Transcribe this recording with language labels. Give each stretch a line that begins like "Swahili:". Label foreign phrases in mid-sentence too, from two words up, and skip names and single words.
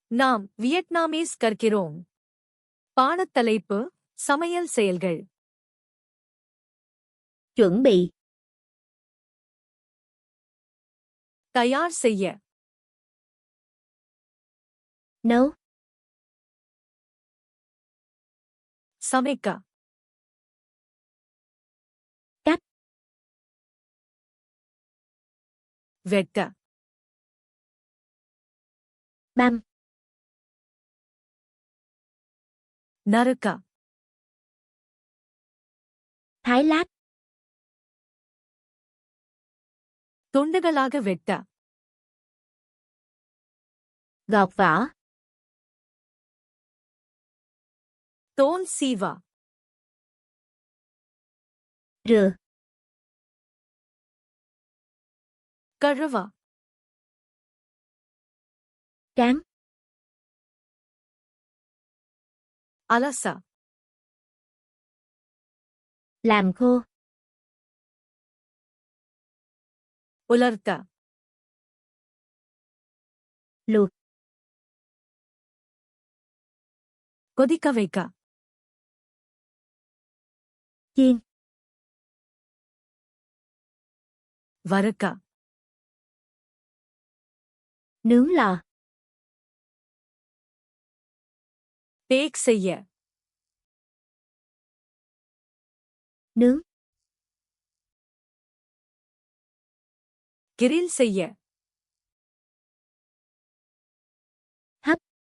Tamil: நாம் வியட்நாமீஸ் கற்கிறோம். பாடத்தலைப்பு சமையல் செயல்கள்.
Vietnamese: chuẩn bị,
Tamil: தயார் செய்ய,
Vietnamese: nấu,
Tamil: சமைக்க,
Vietnamese: cắt,
Tamil: வெட்ட,
Vietnamese: băm,
Tamil: நறுக்க,
Vietnamese: thái lát,
Tamil: துண்டுகளாக வெட்ட,
Vietnamese: gọt vỏ,
Tamil: தோல் சீவ,
Vietnamese: rửa,
Tamil: கழுவ,
Vietnamese: tráng,
Tamil: அலச,
Vietnamese: làm khô,
Tamil: உலர்த்த,
Vietnamese: luộc,
Tamil: கொதிக்க வைக்க,
Vietnamese: chiên,
Tamil: வறுக்க,
Vietnamese: nướng lò,
Tamil: பேக் செய்ய,
Vietnamese: nướng,
Tamil: கிரில் செய்ய,
Vietnamese: hấp,